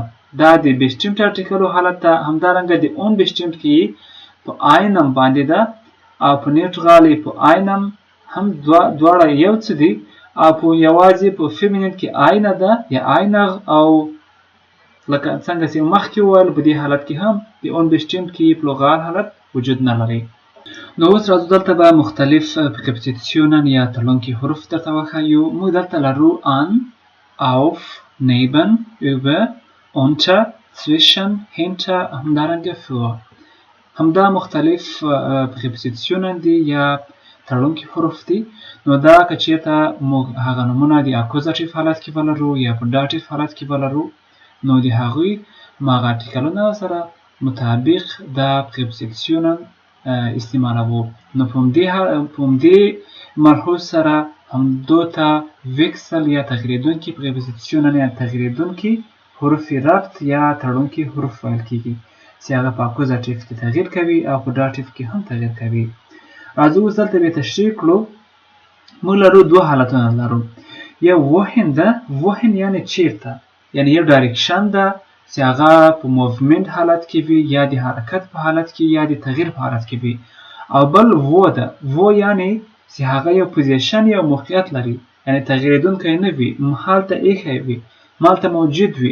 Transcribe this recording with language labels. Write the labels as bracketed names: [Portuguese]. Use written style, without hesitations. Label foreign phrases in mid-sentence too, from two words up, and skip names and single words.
[Pashto] دا د بشتیمت ارټیکلو حالت ده. همدارنګه د اون بشتیمت کې په آینم باندې ده، او په نیوټرال په آینم هم دواړه یو څه دي، او په یوازې په فیمینین کې آینه ده یا آینغ، او لکه څنګه چې مخکې وویل په دې حالت کې هم د اون بشتیمت کې پلورال حالت وجود نه لري. نو اوس راځو دلته به مختلف Präpositionen یا تړونکي حروف درته وښیو. موږ دلته لرو [German] an، auf، neben، über، unter، zwischen، hinter، [Pashto] همدارنګه für. همدا مختلف Präpositionen دي یا تړونکي حروف دي. نو دا که چیرته موږ هغه نومونه د اکوزاتیو حالت کې ولرو یا په داتیو حالت کې ولرو، نو د هغوی هماغه ارټیکلونه سره مطابق دا Präpositionen استعمالوو. نو په همدې ملحوظ سره همدو ته ویکسل یا تغییریدونکي Präpositionen یا تغییریدونکي حروف ربط یا تړونکي حروف ویل کیږي، چې هغه په اکوزاتیو کې تغییر کوي او په داتیو کې هم تغییر کوي. راځو اوس دلته به تشریح کړو. موږ لرو دوه حالتونه لرو. یو wohin ده، wohin یعنی چیرته، یعنی یو ډایرکشن ده چې هغه په موومنت حالت کې وي یا د حرکت په حالت کې یا د تغییر په حالت کې وي. او بل wo ده، wo یعنی چې هغه یو پوزیشن یا موقعیت لري، یعنی تغییریدونکی نه وي، هلته ایښی وي، هلته موجود وي.